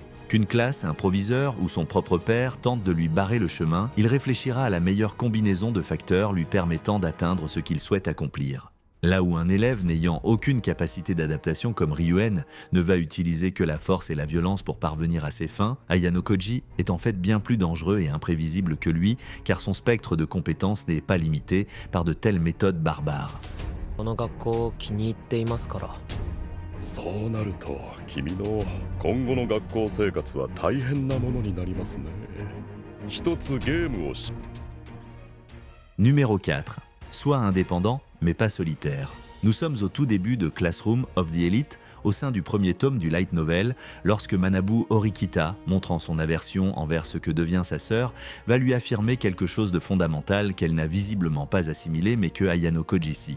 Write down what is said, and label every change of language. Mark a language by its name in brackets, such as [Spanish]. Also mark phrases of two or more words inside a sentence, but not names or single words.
[French] Qu'une classe, un proviseur ou son propre père tente de lui barrer le chemin, il réfléchira à la meilleure combinaison de facteurs lui permettant d'atteindre ce qu'il souhaite accomplir. Là où un élève n'ayant aucune capacité d'adaptation comme Ryuen ne va utiliser que la force et la violence pour parvenir à ses fins, Ayano Koji est en fait bien plus dangereux et imprévisible que lui car son spectre de compétences n'est pas limité par de telles méthodes barbares. [Japanese] この学校を気に入っていますから。そうなると君の今後の学校生活は大変なものになりますね。一つゲームをし [French] Numéro 4. Sois indépendant, mais pas solitaire. Nous sommes au tout début de Classroom of the Elite, au sein du premier tome du light novel, lorsque Manabu Horikita, montrant son aversion envers ce que devient sa sœur, va lui affirmer quelque chose de fondamental qu'elle n'a visiblement pas assimilé mais que Ayano Koji sait.